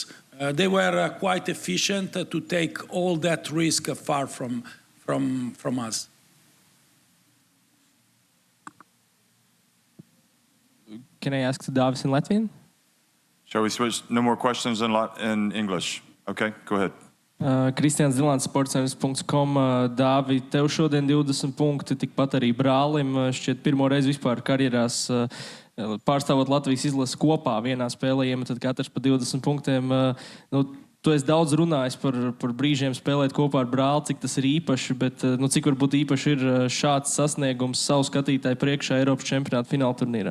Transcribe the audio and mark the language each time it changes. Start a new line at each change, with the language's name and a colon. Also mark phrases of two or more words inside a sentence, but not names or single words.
English: They were quite efficient to take all that risk far from us. Can I ask Davis in Latvian? Shall we switch? No more questions in English. Okay, go ahead.
Latvian: Kristians Zilants, sportscenters.com. Dāvi, tev šodien 20 punkti, tikpat arī brālim. Šķiet pirmo reizi vispār karjerās pārstāvot Latvijas izlasi kopā vienā spēlē, iemetat katrs pa 20 punktiem. Tu esi daudz runājis par brīžiem spēlēt kopā ar brāli, cik tas ir īpaši, bet cik varbūt īpaši ir šāds sasniegums savu skatītāju priekšā Eiropas čempionāta fināla turnīrā?